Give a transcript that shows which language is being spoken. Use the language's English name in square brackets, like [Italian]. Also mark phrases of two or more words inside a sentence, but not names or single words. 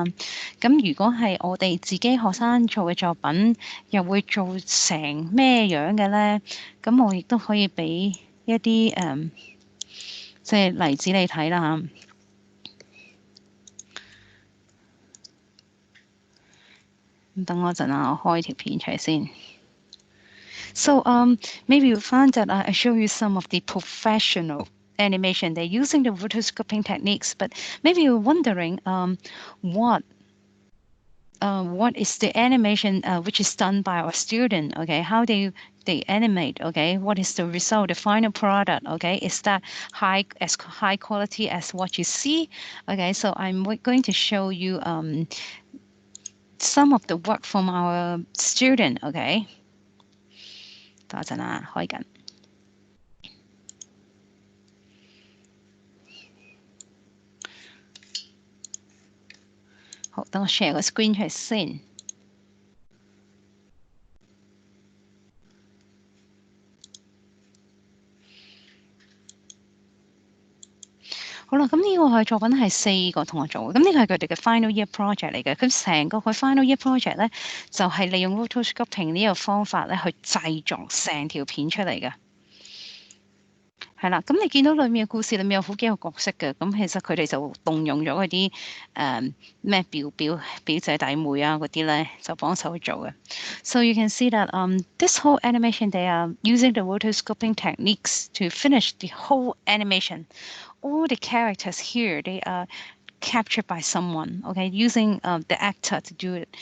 [Cantonese] 咁如果係我哋自己學生做嘅作品，又會做成咩樣嘅咧？咁我亦都可以俾一啲即係例子你睇啦嚇。等我陣啊，我開條片出嚟先。 [English] So maybe you found that I show you some of the professional animation. They're using the rotoscoping techniques, but maybe you're wondering what is the animation which is done by our student, okay? How they animate, okay? What is the result, the final product, okay? Is that as high quality as what you see? Okay, so I'm going to show you some of the work from our student, okay? [Cantonese] 等一陣啊，開緊。好，等我 share 個 screen 出嚟先。好啦，咁呢個係作品係4個同學做嘅，咁呢個係佢哋嘅 [English] final year project [Cantonese] 嚟嘅。咁成個佢 [English] final year project [Cantonese] 咧，就係利用 rotoscoping 呢個方法咧去製作成條片出嚟嘅。係啦，咁你見到裏面嘅故事裏面有好幾個角色嘅，咁其實佢哋就動用咗嗰啲咩表姐弟妹啊嗰啲咧，就幫手去做嘅。 [English] So you can see that this whole animation they are using the rotoscoping techniques to finish the whole animation. All the characters here they are captured by someone, okay, using the actor to do it.